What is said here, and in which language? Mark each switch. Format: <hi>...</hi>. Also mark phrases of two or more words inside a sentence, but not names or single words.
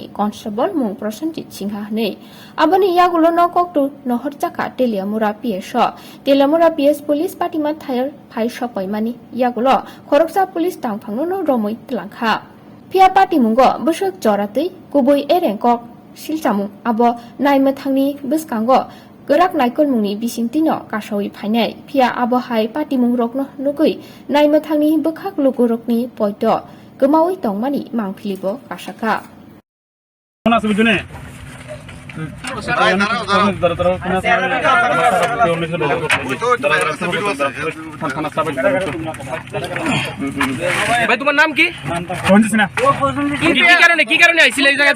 <trp>constable mung Prosenjit Singha hne abani yagulo no kok tu nohor jaka Telemura PS police patima thayar phai shopai mani yagulo Khoroksa police tangphangno no romoi tlangkha phia party mungo busuk joratei kubui ereng kok silchamu abo naimathangni biskango Gerak naikol mungni bisingtino kasawi phainai phia abo hai party mungrokno nugui naimathangni bukhak lukurokni poito gmawi tongmani mangphilibo kasaka</trp> <bn>ভাই তোমার নাম কি কি কারণে আইছিল এই জায়গাতে</bn>